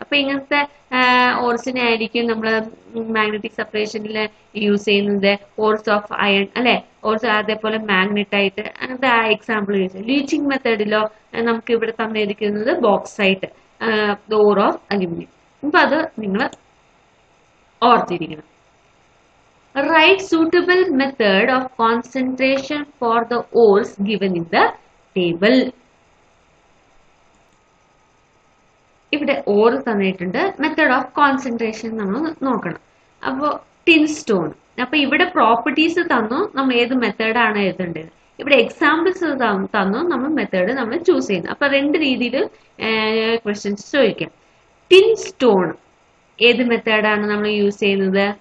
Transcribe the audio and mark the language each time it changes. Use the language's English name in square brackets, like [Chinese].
[Malayalam] അപ്പൊ ഇങ്ങനത്തെ ഓർസിനെ ആയിരിക്കും നമ്മൾ മാഗ്നറ്റിക് സെപ്പറേഷനിൽ യൂസ് ചെയ്യുന്നത്. ഓർസ് ഓഫ് അയൺ അല്ലെ, ഓർസ് അതേപോലെ മാഗ്നറ്റൈറ്റ്, അങ്ങനത്തെ എക്സാമ്പിൾ യൂസ് ചെയ്യും. ലീച്ചിങ് മെത്തേഡിലോ നമുക്ക് ഇവിടെ തന്നിരിക്കുന്നത് ബോക്സൈറ്റ്, ഓർ ഓഫ് അലുമിനിയം. അപ്പൊ അത് നിങ്ങൾ ഓർത്തിരിക്കണം. [English] Write suitable method of concentration for the ores given in the table. [Malayalam] ഇവിടെ ഓർ തന്നിട്ടുണ്ട്, മെത്തേഡ് ഓഫ് കോൺസെൻട്രേഷൻ നമ്മൾ നോക്കണം. അപ്പോൾ ടിൻ സ്റ്റോൺ, അപ്പൊ ഇവിടെ പ്രോപ്പർട്ടീസ് തന്നു, നമ്മൾ ഏത് മെത്തേഡാണ് എഴുതേണ്ടത്. ഇവിടെ എക്സാമ്പിൾസ് തന്നു, നമ്മൾ മെത്തേഡ് നമ്മൾ ചൂസ് ചെയ്യുന്നു. അപ്പൊ രണ്ട് രീതിയിൽ ക്വസ്റ്റ്യൻസ് ചോദിക്കാം. ടിൻ സ്റ്റോൺ ഏത് മെത്തേഡാണ് നമ്മൾ യൂസ് ചെയ്യുന്നത്?